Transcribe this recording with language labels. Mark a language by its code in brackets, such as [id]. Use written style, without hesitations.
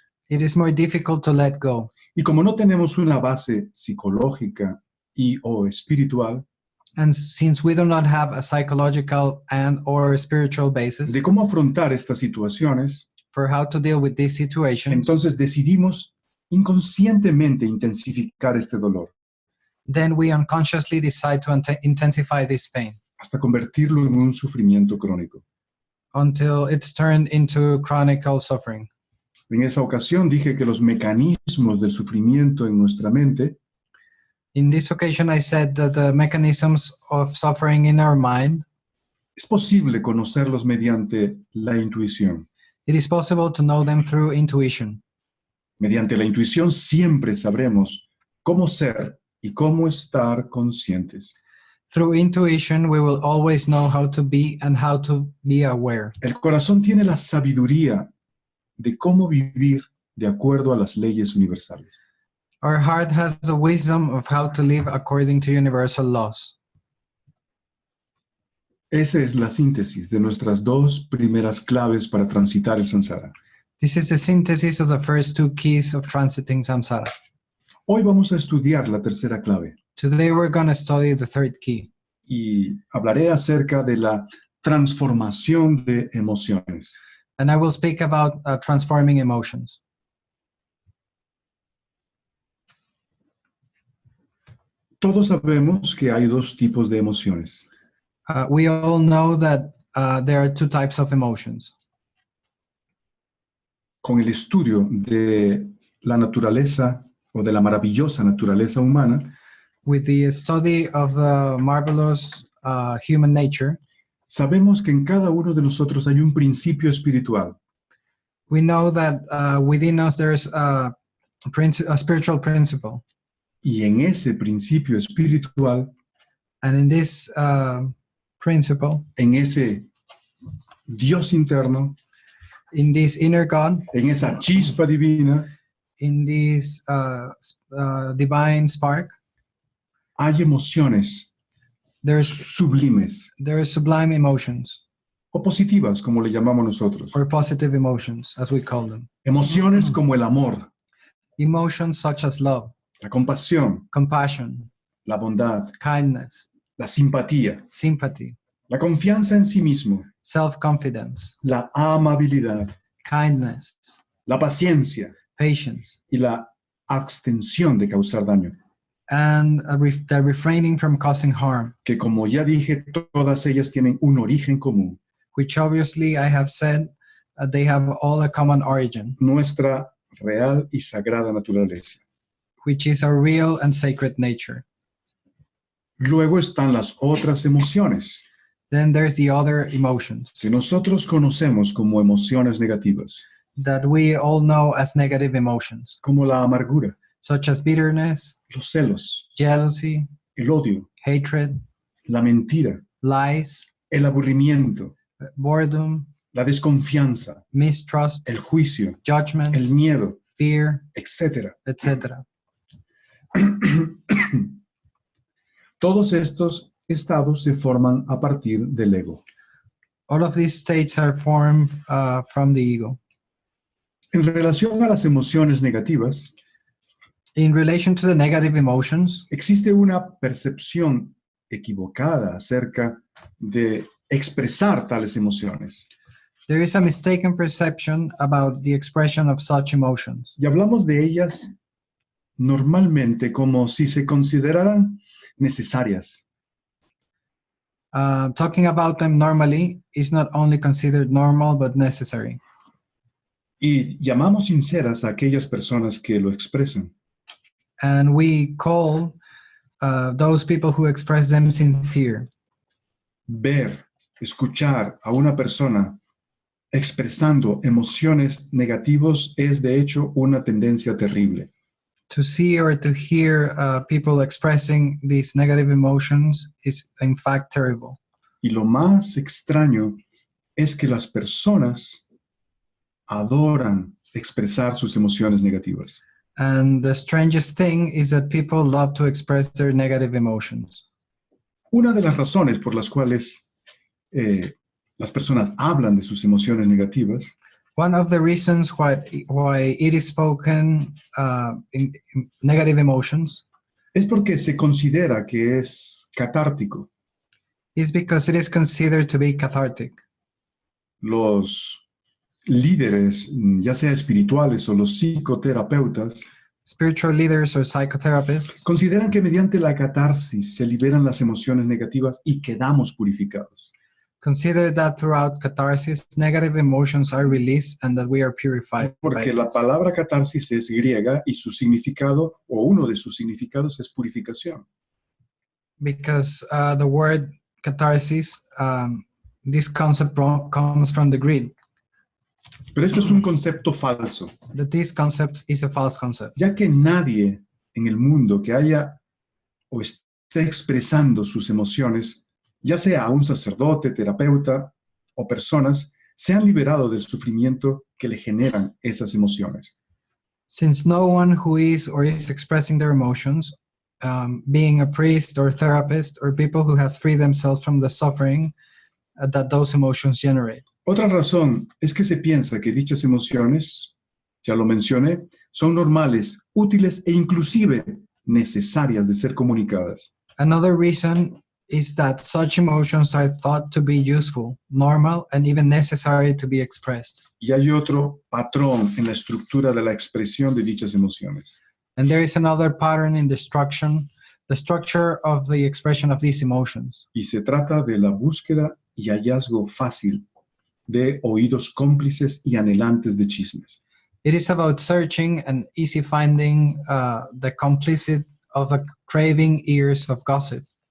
[en] it is more difficult to let go. [es] Y como no tenemos una base psicológica y o espiritual [en] And since we do not have a psychological and or spiritual basis [es] de cómo afrontar estas situaciones, [en] for how to deal with these situations, [es] entonces decidimos inconscientemente intensificar este dolor [en] then we unconsciously decide to intensify this pain [es] hasta convertirlo en un sufrimiento crónico. [en] until it's turned into chronic suffering. [es] En esa ocasión dije que los mecanismos del sufrimiento en nuestra mente [en] In this occasion, I said that the mechanisms of suffering in our mind, [es] es posible conocerlos mediante la intuición. [en] it is possible to know them through intuition. [es] Mediante la intuición siempre sabremos cómo ser y cómo estar conscientes. [en] Through intuition, we will always know how to be and how to be aware. [es] El corazón tiene la sabiduría de cómo vivir de acuerdo a las leyes universales. [en] Our heart has the wisdom of how to live according to universal laws. [es] Esa es la síntesis de nuestras dos primeras claves para transitar el samsara. [en] This is the synthesis of the first two keys of transiting samsara. [es] Hoy vamos a estudiar la tercera clave [en] Today, we're going to study the third key, [es] y hablaré acerca de la transformación de emociones. [en] and I will speak about transforming emotions. [es] Todos sabemos que hay dos tipos de emociones. [en] We all know that there are two types of emotions. [es] Con el estudio de la naturaleza o de la maravillosa naturaleza humana, [en] With the study of the marvelous human nature, [es] sabemos que en cada uno de nosotros hay un principio espiritual [en] we know that within us there's a spiritual principle. [es] y en ese principio espiritual, [en] And in this principle, [es] en ese Dios interno, [en] in this inner God, [es] en esa chispa divina, [en] in this divine spark, [es] hay emociones [en] there's [es] sublimes [en] sublime emotions, [es] o positivas, como le llamamos nosotros. [en] or positive emotions, as we call them. [es] Emociones como el amor, [en] Emotions such as love, [es] la compasión, [en] compassion, [es] la bondad, [en] kindness, [es] la simpatía, [en] sympathy, [es] la confianza en sí mismo, [en] self-confidence, [es] la amabilidad, [en] kindness, [es] la paciencia [en] patience, [es] y la abstención de causar daño. [en] and the refraining from causing harm, [es] Que como ya dije, todas ellas tienen un origen común, [en] which obviously I have said they have all a common origin, [es] nuestra real y sagrada naturaleza. [en] which is our real and sacred nature. [es] Luego están las otras emociones, [en] Then there's the other emotions [es] que nosotros conocemos como emociones negativas, [en] that we all know as negative emotions, [es] como la amargura, [en] such as bitterness, [es] los celos, [en] jealousy, [es] el odio, [en] hatred, [es] la mentira, [en] lies, [es] el aburrimiento, [en] boredom, [es] la desconfianza, [en] mistrust, [es] el juicio, [en] judgment, [es] el miedo, [en] fear, [es] etc. [en] etc. [es] Todos estos estados se forman a partir del ego. [en] All of these states are formed from the ego. [es] En relación a las emociones negativas, [en] In relation to the negative emotions, [es] existe una percepción equivocada acerca de expresar tales emociones. [en] there is a mistaken perception about the expression of such emotions. [es] Y hablamos de ellas normalmente como si se consideraran necesarias. [en] Talking about them normally is not only considered normal but necessary. [es] Y llamamos sinceras a aquellas personas que lo expresan. [en] And we call those people who express them sincere. [es] Ver, escuchar a una persona expresando emociones negativas es de hecho una tendencia terrible. [en] To see or to hear people expressing these negative emotions is in fact terrible. [es] Y lo más extraño es que las personas adoran expresar sus emociones negativas. [en] And the strangest thing is that people love to express their negative emotions. [es] Una de las razones por las cuales las personas hablan de sus emociones negativas [en] one of the reasons why it is spoken in negative emotions [es] es porque se considera que es catártico. [en] is because it is considered to be cathartic. [es] Los líderes, ya sea espirituales o los psicoterapeutas, [en] Spiritual leaders or psychotherapists [es] consideran que mediante la catarsis se liberan las emociones negativas y quedamos purificados. [en] consider that throughout catharsis, negative emotions are released and that we are purified. [es] Porque la palabra catarsis es griega y su significado, o uno de sus significados, es purificación. [en] Because the word catharsis, this concept comes from the Greek. [es] Pero esto es un concepto falso, [en] That this concept is a false concept. [es] ya que nadie en el mundo que haya o esté expresando sus emociones, ya sea un sacerdote, terapeuta o personas, se han liberado del sufrimiento que le generan esas emociones. [en] Since no one who is or is expressing their emotions, being a priest or therapist or people who has freed themselves from the suffering that those emotions generate. [es] Otra razón es que se piensa que dichas emociones, ya lo mencioné, son normales, útiles e inclusive necesarias de ser comunicadas. [en] Another reason is that such emotions are thought to be useful, normal, and even necessary to be expressed. [es] Y hay otro patrón en la estructura de la expresión de dichas emociones. [en] And there is another pattern in the structure of the expression of these emotions. [es] Y se trata de la búsqueda y hallazgo fácil de oídos cómplices y anhelantes de chismes. [en] It is about searching and easy finding the complicit of the craving ears of gossip.